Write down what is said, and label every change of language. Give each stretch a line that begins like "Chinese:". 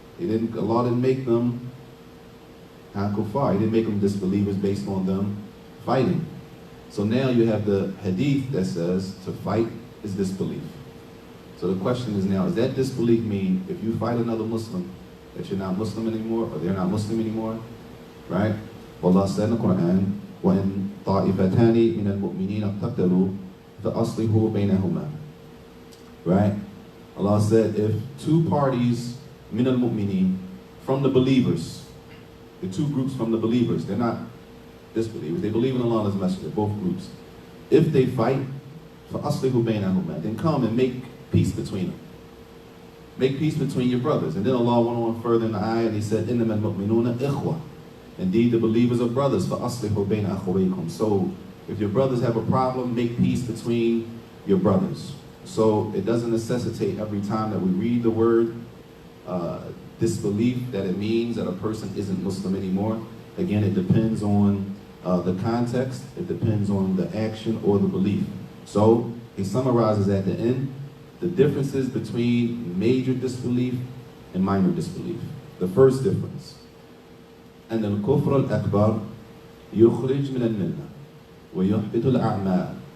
English: Allah didn't make them kufar. He didn't make them disbelievers based on them fighting. So now you have the hadith that says to fight is disbelief. So the question is now, does that disbelief mean if you fight another Muslim that you're not Muslim anymore, or they're not Muslim anymore? Right? Allah said in the Quran,
Arabic: وَإِن طَائِفَتَانِ مِنَ الْمُؤْمِنِينَ اقْتَتَلُوا فَأَصْلِحُوا بَيْنَهُمَا.
English: Right? Allah said, if two parties, min al-mu'mineen, from the believers, the two groups from the believers, they're not disbelievers, they believe in Allah and His Messenger, both groups. If they fight,
Arabic: فَأَصْلِحُوا بَيْنَهُمَا,
English: then come and make peace between them. Make peace between your brothers. And then Allah went on further in the ayah and He said,
Arabic: إِنَّمَا الْمُؤْمِنُونَ إِخْوَةً.
English: Indeed, the believers are brothers.
Arabic: فَأَصْلِحُوا بَيْنَ أَخَوَيْكُمْ.
English: So, if your brothers have a problem, make peace between your brothers. So, it doesn't necessitate every time that we read the word disbelief that it means that a person isn't Muslim anymore. Again, it depends on the context. It depends on the action or the belief. So, he summarizes at the end the differences between major disbelief and minor disbelief. The first difference,
Arabic: أن الكفر الأكبر يخرج من الملة ويحبط الأعمال.